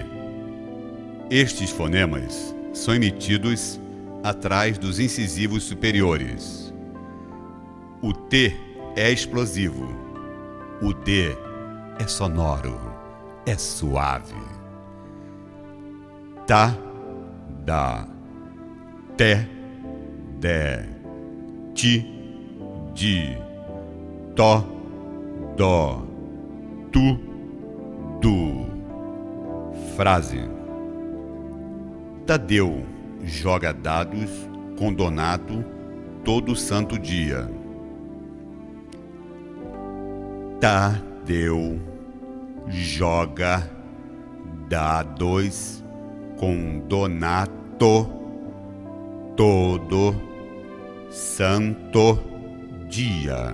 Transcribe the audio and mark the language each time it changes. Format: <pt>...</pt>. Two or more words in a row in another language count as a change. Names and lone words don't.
<pt>Estes fonemas são emitidos atrás dos incisivos superiores. O T é explosivo. O D é sonoro, é suave. Tá, dá. Té, dé. Ti, di. Tó, dó. Tu, du. Frase. Tadeu joga dados com Donato todo santo dia. Tadeu joga dados com Donato todo santo dia.</pt>